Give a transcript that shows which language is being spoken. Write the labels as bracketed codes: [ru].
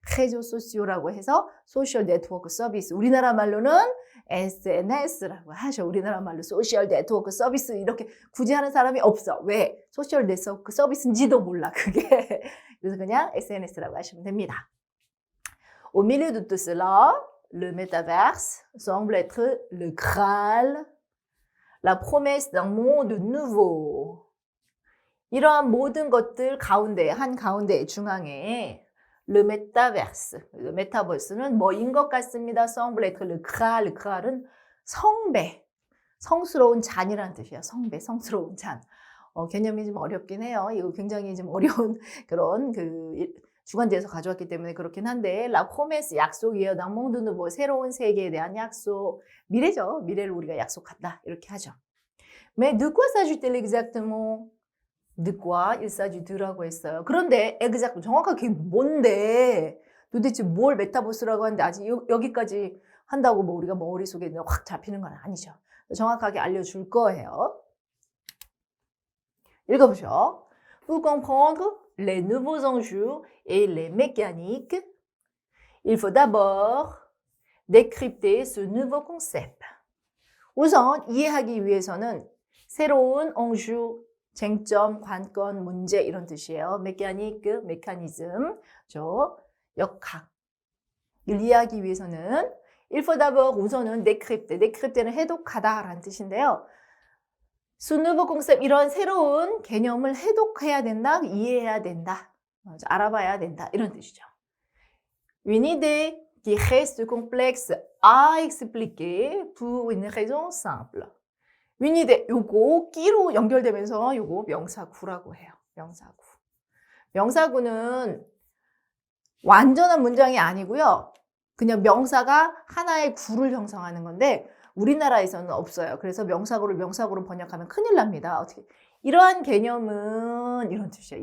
[fr] réseaux sociaux [ko] 라고 해서 소셜 네트워크 서비스. 우리나라 말로는 SNS라고 하죠. 우리나라 말로 소셜 네트워크 서비스 이렇게 굳이 하는 사람이 없어. 왜? 소셜 네트워크 서비스인지도 몰라. 그게. 그래서 그냥 SNS라고 하시면 됩니다. [fr] Au milieu de tout cela, le métaverse semble être le Graal, la promesse d'un monde nouveau. [ko] 이러한 모든 것들 가운데, 한 가운데 중앙에 [fr] le métaverse, [ko] 메타버스는 뭐인 것 같습니다. [fr] semble être le Graal, le Graal [ko] 은 성배, 성스러운 잔이라는 뜻이에요. 성배, 성스러운 잔. 개념이 좀 어렵긴 해요. 이거 굉장히 좀 어려운 그런 주관제에서 가져왔기 때문에 그렇긴 한데 [fr] la promesse [ko] 약속이에요. [fr] d'un monde nouveau, [ko] 새로운 세계에 대한 약속. 미래죠. 미래를 우리가 약속한다. 이렇게 하죠. [fr] Mais de quoi s'agit-il exactement? de quoi il s'agit d' [ko] 라고 했어요. 그런데 exact 정확하게 뭔데? 도대체 뭘 메타버스라고 하는데 아직 여기까지 한다고 뭐 우리가 머릿속에 확 잡히는 건 아니죠. 정확하게 알려줄 거예요. 읽어보죠. [fr] Pour comprendre les nouveaux enjeux et les mécaniques, il faut d'abord décrypter ce nouveau concept. [ko] 우선 이해하기 위해서는 새로운 enjeu, 쟁점, 관건, 문제 이런 뜻이에요. 메카니크, 메커니즘, 역학. 이걸 이해하기 위해서는 [fr] il faut d'abord [ko] 우선은 décrypter, décrypter는 해독하다라는 뜻인데요. [fr] ce nouveau concept [ko] 이런 새로운 개념을 해독해야 된다, 이해해야 된다. 알아봐야 된다. 이런 뜻이죠. [fr] Une idée qui reste complexe à expliquer pour une raison simple. Une idée, [ko] 요거 끼로 연결되면서 요거 명사구라고 해요. 명사구. 명사구는 완전한 문장이 아니고요. 그냥 명사가 하나의 구를 형성하는 건데 우리나라에서는 없어요. 그래서 명사구를 명사구로 번역하면 큰일 납니다. 어떻게? 이러한 개념은 이런 뜻이에요.